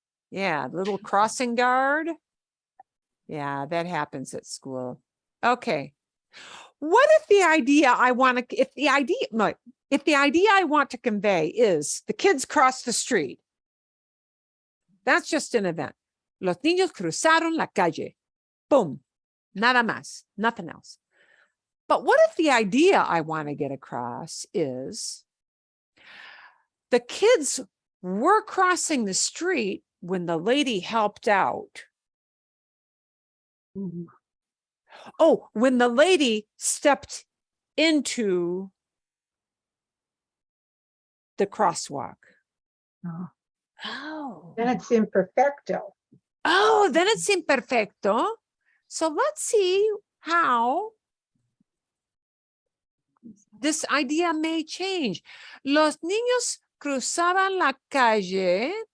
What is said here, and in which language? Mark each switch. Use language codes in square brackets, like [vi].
[en] Yeah, little crossing guard. Yeah, that happens at school. Okay. What if the idea I want to, if the idea I want to convey is the kids cross the street? That's just an event. [es] Los niños cruzaron la calle. [en] Boom. [es] Nada más. [en] Nothing else. But what if the idea I want to get across is the kids were crossing the street when the lady helped out? Oh, when the lady stepped into the crosswalk. Oh. Then it's imperfecto. Oh, then it's imperfecto. So let's see how this idea may change. [es] Los niños cruzaban la calle